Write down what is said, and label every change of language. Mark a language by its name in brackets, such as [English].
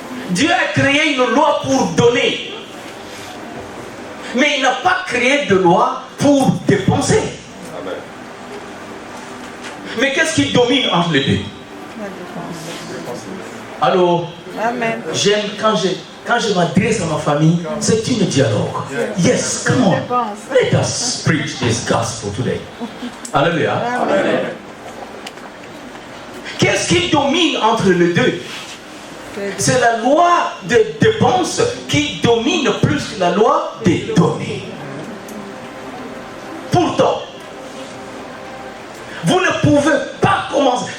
[French] Dieu a créé une loi pour donner, mais il n'a pas créé de loi pour dépenser. Amen. Mais qu'est-ce qui domine entre les deux? Allô? Amen. J'aime quand je m'adresse à ma famille, c'est une dialogue. [English] Yes, come on. Let us preach this gospel today. [French] Alléluia. Amen. Qu'est-ce qui domine entre les deux? C'est la loi des dépenses qui domine plus que la loi des données. Pourtant, vous ne pouvez pas commencer.